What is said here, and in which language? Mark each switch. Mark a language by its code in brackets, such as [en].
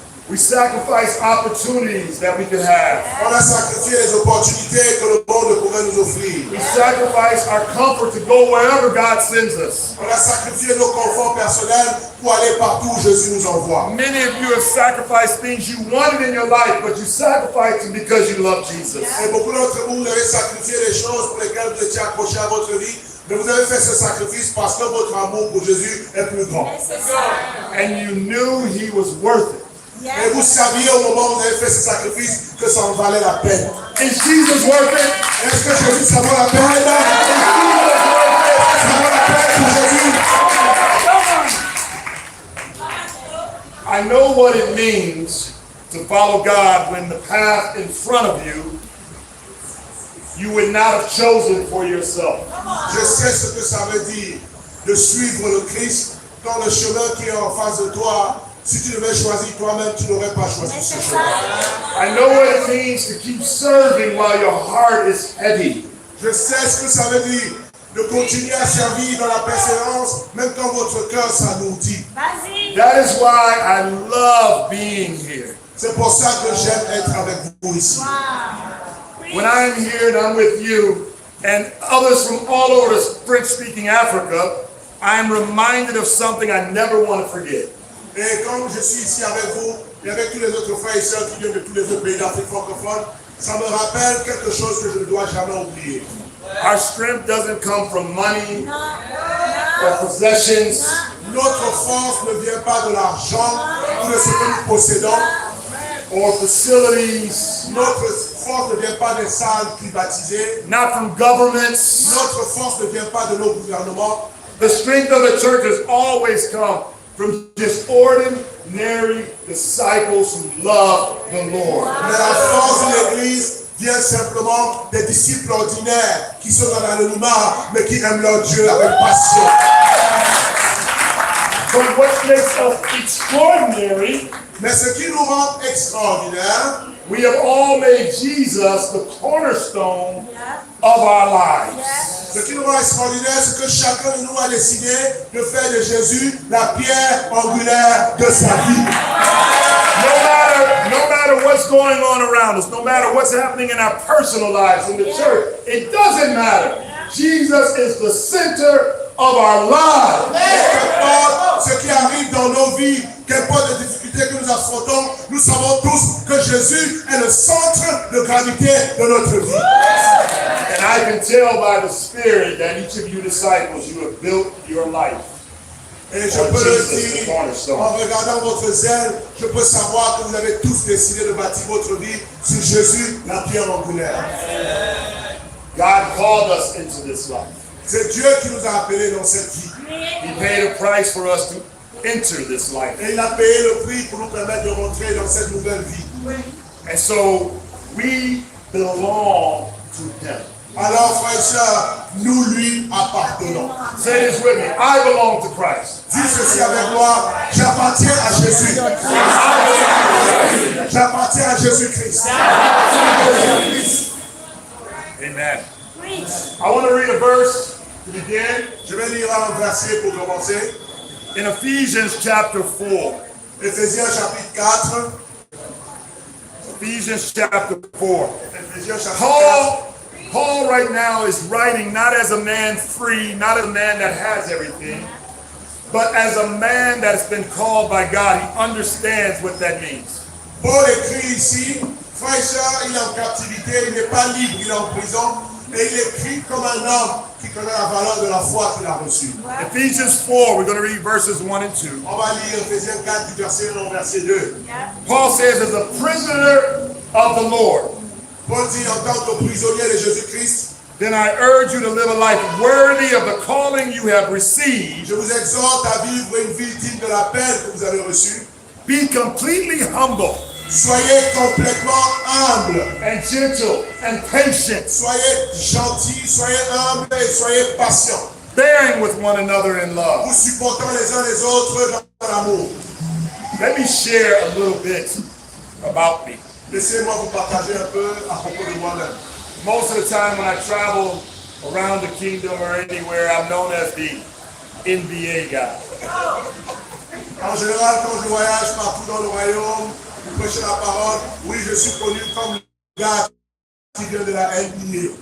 [en] We sacrifice opportunities that we could have. [fr] On a sacrifié les opportunités que le monde pouvait nous offrir. [en] We sacrifice our comfort to go wherever God sends us. [fr] On a sacrifié nos conforts personnels pour aller partout où Jésus nous envoie. [en] Many of you have sacrificed things you wanted in your life, but you sacrificed them because you love Jesus. [fr] Et beaucoup d'entre vous avez sacrifié les choses pour lesquelles vous étiez accrochés à votre vie, mais vous avez fait ce sacrifice parce que votre amour pour Jésus est plus grand. [en] And you knew He was worth it. [fr] Et vous saviez au moment où vous avez fait ce sacrifice que ça en valait la peine. [en] Is Jesus worth it? [fr] Est-ce que Jésus, ça vaut la peine? Ça vaut la peine pour Jésus? [en] I know what it means to follow God when the path in front of you would not have chosen for yourself. [fr] Je sais ce que ça veut dire de suivre le Christ dans le chemin qui est en face de toi. Si tu devais choisir toi-même, tu n'aurais pas choisi ce chemin. [en] I know what it means to keep serving while your heart is heavy. [fr] Je sais ce que ça veut dire de continuer à servir dans la persévérance, même quand votre cœur s'alourdit. [en] That is why I love being here. [fr] C'est pour ça que j'aime être avec vous ici. [en] When I'm here and I'm with you and others from all over French-speaking Africa, I'm reminded of something I never want to forget. [fr] Et quand je suis ici avec vous et avec tous les autres frères et sœurs qui viennent de tous les autres pays d'Afrique francophone, ça me rappelle quelque chose que je ne dois jamais oublier. [en] Our strength doesn't come from money or possessions. [fr] Notre force ne vient pas de l'argent ou de ce que nous possédons. [en] Or facilities. [fr] Notre force ne vient pas des salles privatisées. [en] Not from governments. [fr] Notre force ne vient pas de nos gouvernements. [en] The strength of the church has always come from just ordinary disciples who love the Lord. [fr] Mais la force de l'Église vient simplement des disciples ordinaires qui sont dans l'anonymat, mais qui aiment leur Dieu avec passion. [en] But what makes us extraordinary, [fr] mais ce qui nous rend extraordinaire, [en] we have all made Jesus the cornerstone of our lives. [fr] Ce qui nous rend extraordinaire, c'est que chacun de nous a décidé de faire de Jésus la pierre angulaire de sa vie. [en] No matter what's going on around us, no matter what's happening in our personal lives, in the church, it doesn't matter. Jesus is the center of our lives. [fr] Qu'importe ce qui arrive dans nos vies, qu'importe les difficultés que nous affrontons, nous savons tous que Jésus est le centre de gravité de notre vie. [en] And I can tell by the Spirit that each of you disciples, you have built your life. [fr] Et je peux le dire, en regardant votre zèle, je peux savoir que vous avez tous décidé de bâtir votre vie sur Jésus, la pierre angulaire. [en] God called us into this life. [fr] C'est Dieu qui nous a appelés dans cette vie. [en] He paid a price for us to enter this life. [fr] Et il a payé le prix pour nous permettre de rentrer dans cette nouvelle vie. [en] And so we belong to Him. [fr] Alors, frères et sœurs, nous lui appartenons. [en] Say this with me. I belong to Christ. [fr] Dis ceci avec moi. J'appartiens à Jésus. J'appartiens à Jésus-Christ. Amen. [en] I want to read a verse to begin. [fr] Je vais lire un verset pour commencer. [en] In Ephesians chapter 4. [fr] Éphésiens chapitre 4. [en] Ephesians chapter 4. [fr] Éphésiens chapitre 4. [en] Paul right now is writing not as a man free, not as a man that has everything, but as a man that's been called by God. He understands what that means. [fr] Paul écrit ici, frère et sœurs, il est en captivité, il n'est pas libre, il est en prison, et il écrit comme un homme qui connaît la valeur de la foi qu'il a reçue. [en] Ephesians 4, we're going to read verses 1 and 2. [fr] On va lire Éphésiens 4 du verset 1 au verset 2. [en] Paul says, as a prisoner of the Lord, [fr] Paul dit en tant que prisonnier de Jésus-Christ, [en] then I urge you to live a life worthy of the calling you have received. [fr] je vous exhorte à vivre une vie digne de l'appel que vous avez reçu. [en] Be completely humble [fr] Soyez complètement humble. [en] and gentle and patient, [fr] Soyez gentil, soyez humble et soyez patient. [en] bearing with one another in love. [fr] Vous supportant les uns les autres dans l'amour. [en] Let me share a little bit about me. [fr] Laissez-moi vous partager un peu à propos de moi-même. [en] Most of the time when I travel around the kingdom or anywhere, I'm known as the NBA guy. [fr] En général, quand je voyage partout dans le royaume, je prêche la parole, oui, je suis connu comme le gars qui vient de la NBA.